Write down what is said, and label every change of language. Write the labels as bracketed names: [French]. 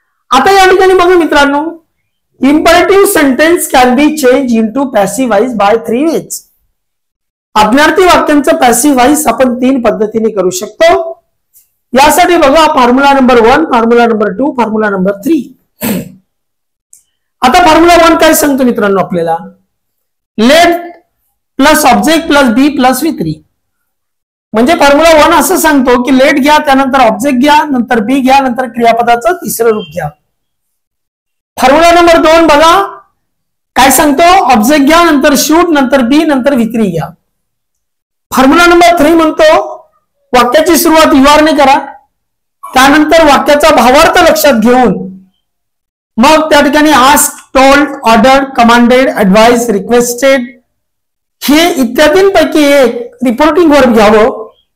[Marathi] आता या ठिकाणी बघा मित्रांनो, [English] Imperative sentence can be change into passive voice by 3 ways. [Marathi] आज्ञार्थी वाक्यांचं passive voice आपण 3 पद्धतीने करू शकतो. यासाठी बघा formula number 1, formula number 2, formula number 3. आता फॉर्म्युला 1 काय सांगतो मित्रांनो आपल्याला? [English] Let plus object plus be plus V3. [Marathi] म्हणजे फॉर्म्युला 1 असं सांगतो की लेट घ्या, त्यानंतर ऑब्जेक्ट घ्या, नंतर बी घ्या, नंतर क्रियापदाचं तिसरं रूप घ्या. फॉर्म्युला नंबर 2 बघा काय सांगतो? ऑब्जेक्ट घ्या, नंतर शूट, नंतर बी, नंतर V3 घ्या. फॉर्म्युला नंबर 3 म्हणतो वाक्याची सुरुवात युआर ने करा, त्यानंतर वाक्याचा भावार्थ लक्षात घेऊन मग त्या ठिकाणी ask, told, order, commanded, ऍडवाइज, requested हे इत्यादींपैकी एक रिपोर्टिंग वर्ब घ्यावं.